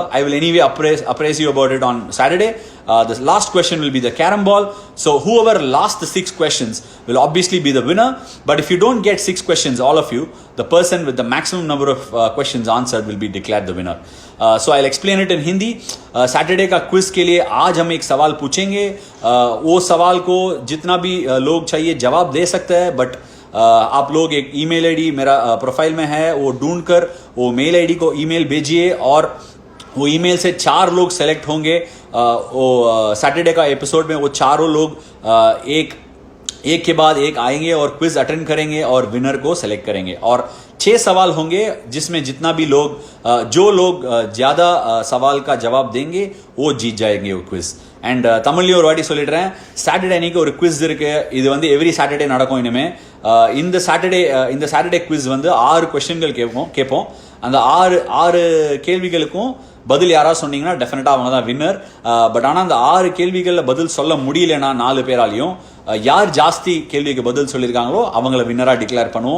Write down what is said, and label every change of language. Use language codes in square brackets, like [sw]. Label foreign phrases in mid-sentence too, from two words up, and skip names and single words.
[en] I will anyway appraise you about it on Saturday. The last question will be the carom ball. So whoever last the 6 questions will obviously be the winner. But if you don't get 6 questions, all of you, the person with the maximum number of questions answered will be declared the winner. So I'll explain it in Hindi. [hi] Saturday का क्विज के लिए आज हम एक सवाल पूछेंगे. वो सवाल को जितना भी लोग चाहिए जवाब दे सकते हैं, बट आप लोग एक [en] email ID [hi] मेरा प्रोफाइल में है, वो ढूंढकर वो [en] mail ID [hi] को ईमेल भेजिए, और वो ईमेल से 4 लोग सेलेक्ट होंगे. वो सैटरडे का एपिसोड में वो चारों लोग एक के बाद एक आएंगे और क्विज अटेंड करेंगे और विनर को सेलेक्ट करेंगे. और 6 सवाल होंगे, जिसमें जितना भी लोग जो लोग ज़्यादा सवाल का जवाब देंगे वो जीत जाएंगे वो क्विज. [ta] அண்ட் தமிழ்லையும் ஒரு வாட்டி சொல்லிடுறேன், சாட்டர்டே அன்னைக்கு ஒரு குவிஸ் இருக்கு. இது வந்து [en] every Saturday [ta] நடக்கும். இனிமே இந்த சாட்டர்டே குவிஸ் வந்து 6 கொஸ்டின்கள் கேட்போம். அந்த 6 கேள்விகளுக்கும் பதில் யாராவது சொன்னீங்கன்னா டெஃபினட்டாக அவங்க தான் வின்னர். பட் ஆனால் அந்த 6 கேள்விகளில் பதில் சொல்ல முடியலன்னா 4 பேராலையும் யார் ஜாஸ்தி கேள்விக்கு பதில் சொல்லியிருக்காங்களோ அவங்கள வின்னராக டிக்ளேர் பண்ணுவோம்.